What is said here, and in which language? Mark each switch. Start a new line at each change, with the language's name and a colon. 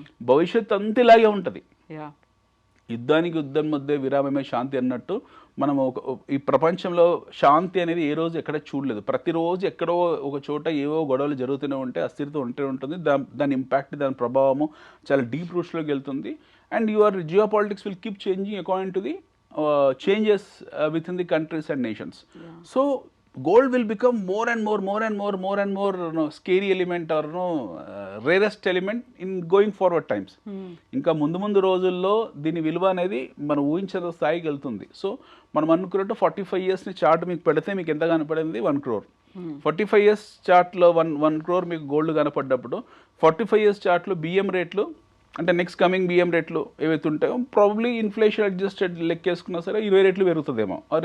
Telugu: భవిష్యత్తు అంత ఇలాగే ఉంటుంది. యుద్ధానికి యుద్ధం మధ్య విరామమే శాంతి అన్నట్టు మనం ఈ ప్రపంచంలో శాంతి అనేది ఏ రోజు ఎక్కడ చూడలేదు. ప్రతిరోజు ఎక్కడో ఒక చోట ఏవో గొడవలు జరుగుతూనే ఉంటాయి, అస్థిరత ఉంటూనే ఉంటుంది. దాని ఇంపాక్ట్, దాని ప్రభావము చాలా డీప్ రూట్స్లోకి వెళ్తుంది.
English: And your geopolitics will keep changing according to the changes within the countries and nations. So gold will become more and more scary element or rarest element in going forward times.
Telugu: ఇంకా ముందు రోజుల్లో దీని విలువ అనేది మనం ఊహించిన స్థాయికి వెళ్తుంది. సో మనం అనుకున్నట్టు 45 yearsని చార్ట్ మీకు పెడితే మీకు ఎంత కనపడింది? 1 crore. 45 years చార్ట్లో 1 crore మీకు గోల్డ్ కనపడ్డప్పుడు 45 years చార్ట్లో బియ్యం రేట్లు అంటే నెక్స్ట్ కమింగ్ బియ్యం రేట్లు ఏవైతే ఉంటాయో ప్రాబ్లీ ఇన్ఫ్లేషన్ అడ్జస్టెడ్ లెక్కేసుకున్నా సరే 20 రెట్లు పెరుగుతుందేమో.